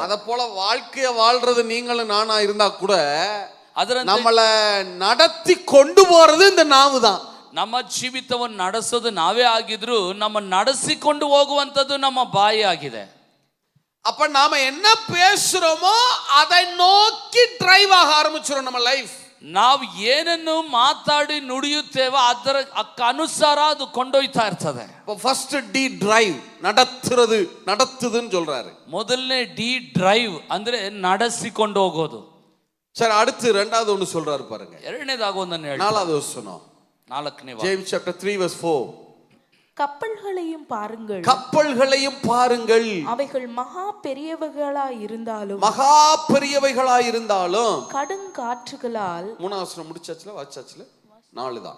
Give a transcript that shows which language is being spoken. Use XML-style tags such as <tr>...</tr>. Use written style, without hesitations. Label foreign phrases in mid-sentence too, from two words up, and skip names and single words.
<ta>ಅದ போல வாழ்க்கைய வாழ்றது நீங்களும் நானா இருந்தா கூட</ta> <kn>ಅದರ</kn> <ta>நம்மள நடத்தி கொண்டு போறது இந்த நாவு தான்.</ta> <kn>ನಮ್ಮ ಜೀವಿತವನ್ನು ನಡೆಸೋದು ನಾವೇ ಆಗಿದ್ರು ನಮ್ಮ ನಡೆಸಿಕೊಂಡು ಹೋಗುವಂಥದ್ದು ನಮ್ಮ ಬಾಯಿ ಆಗಿದೆ.</kn> <ta>அப்ப நாம என்ன பேசுறோமோ அதை நோக்கி டிரைவ் ஆக ஆரம்பிச்சிரும் நம்ம லைஃப்.</ta> <kn>ನಾವು ಏನನ್ನು ಮಾತಾಡಿ ನುಡಿಯುತ್ತೇವೋ ಅದರ ಅನುಸಾರ ಅದು ಕೊಂಡೊಯ್ತಾ ಇರ್ತದೆ.</kn> <en>first D drive,</en> <ta>நடத்துதுன்னு சொல்றாரு.</ta> <kn>ಮೊದಲನೇ</kn> <en>D drive</en> <kn>ಅಂದ್ರೆ ನಡೆಸಿಕೊಂಡು ಹೋಗೋದು.</kn> <ta>சரி, அடுத்து ரெண்டாவது ஒன்னு சொல்றாரு பாருங்க.</ta> <kn>ಎರಡನೇದಾಗ ಒಂದನ್ನು ಹೇಳಿ,</kn> <ta>4வது வசனம்,</ta> <kn>4ನೇ</kn> <en>James chapter 3 verse 4.</en> <ta>கப்பல்களையும் பாருங்கள், அவைகள் மகா பெரியவைகளாய் இருந்தாலும் கடுங்காற்றுகளால். 3வது வசனம் முடிச்சாச்சுல, வாச்சாச்சுல, 4 தான்.</ta>